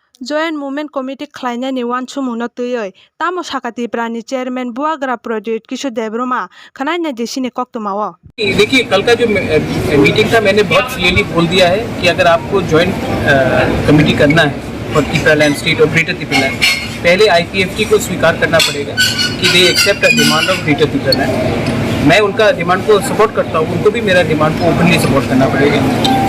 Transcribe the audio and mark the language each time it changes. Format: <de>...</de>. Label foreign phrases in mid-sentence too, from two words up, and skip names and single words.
<trp>Joint Movement Committee Khalainani Wansukmungno twiwi tamo Sakha Tiprani Chairman Buagra Pradyot Kishore Debbarma Khalainani sina koktwma।</trp> <hi>देखिए, कल का जो मीटिंग था मैंने बहुत क्लियरली बोल दिया है कि अगर आपको</hi> <en>joint committee</en> <hi>करना है</hi> <en>for Tripura Land State</en> <hi>और ग्रेटर त्रिपुरा लैंड, पहले IPFT को स्वीकार करना पड़ेगा कि</hi> <en>they accept a demand of Greater Tripura Land.</en> <hi>मैं उनका डिमांड को सपोर्ट करता हूँ, उनको भी मेरा डिमांड को</hi> <en>openly support</en> <hi>करना पड़ेगा।</hi>